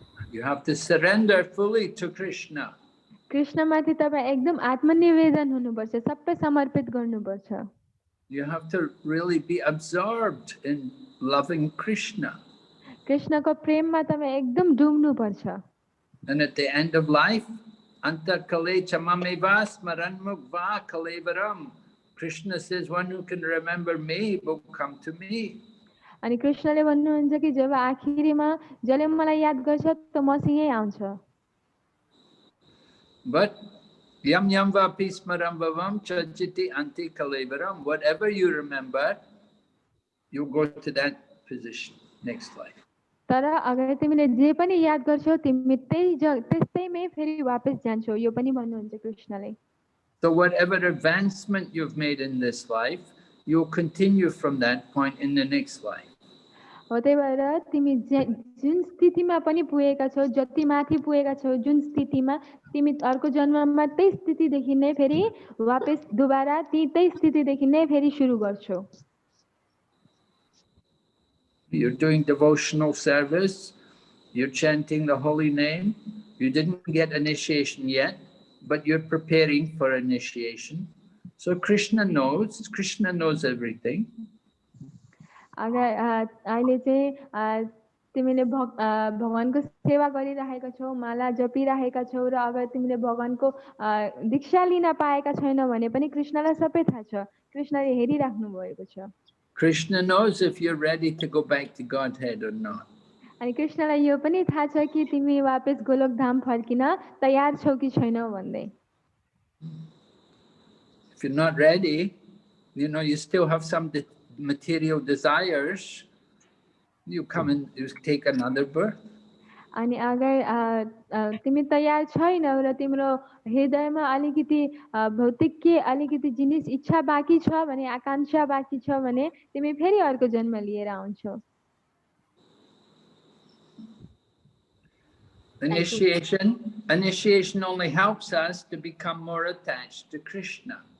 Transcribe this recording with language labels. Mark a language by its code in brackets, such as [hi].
[en] You have to surrender fully to Krishna. [ne] Krishna माथि तपाई एकदम आत्मनिवेदन हुनुपर्छ, सबै समर्पित गर्नुपर्छ. [en] You have to really be absorbed in loving Krishna. [ne] कृष्णको प्रेममा तपाई एकदम डुब्नुपर्छ. [en] And at the end of life, [sa] anta kale chamameva smaranmukva kalevaram. [en] Krishna says, one who can remember me will come to me. [ne] अनि कृष्णले भन्नुहुन्छ कि जब आखिरीमा जसले मलाई याद गर्छ त मसँगै आउँछ. [sa] But yam yam va pismaram vavam chachiti anti kalevaram. [en] Whatever you remember, you go to that position next life. [ne] तर अगर तिमीले जे पनि याद गर्छौ तिमी त्यस्तैमै फेरि वापस जान्छौ, यो पनि भन्नुहुन्छ कृष्णले. [en] So whatever advancement you've made in this life, you'll continue from that point in the next life. [ne] हो त्यही भएर तिमी जुन स्थितिमा पनि पुगेका छौ, जति माथि पुगेका छौ, जुन स्थितिमा तिमी अर्को जन्ममा त्यही स्थितिदेखि नै फेरि वापस दुबारा त्यही स्थितिदेखि नै फेरि सुरु गर्छौ. [en] You're doing devotional service, you're chanting the holy name, you didn't get initiation yet, but you're preparing for initiation. So Krishna knows everything. [ne] अगर अहिले चाहिँ तिमीले भगवानको सेवा गरिरहेका छौ, माला जपिरहेका छौ र अगर तिमीले भगवानको दीक्षा लिन पाएका छैनौ भने पनि कृष्णलाई सबै थाहा छ, कृष्णले हेरिराख्नु भएको छ. [en] Krishna knows if you're ready to go back to Godhead or not. [ne] अनि कृष्णलाई यो पनि थाहा छ कि तिमी वापस गोलोक धाम फर्किन तयार छौ कि छैनौ भन्दै. [en] If you're not ready, you still have some material desires, you come and you take another birth. [ne] अनि अगर तिमी तयार छैनौ र तिम्रो हृदयमा अलिकति भौतिक के अलिकति जिनिस इच्छा बाँकी छ भने आकांक्षा बाँकी छ भने तिमी फेरि अर्को जन्म लिएर आउँछौ। [en] Initiation only helps us to become more attached to Krishna.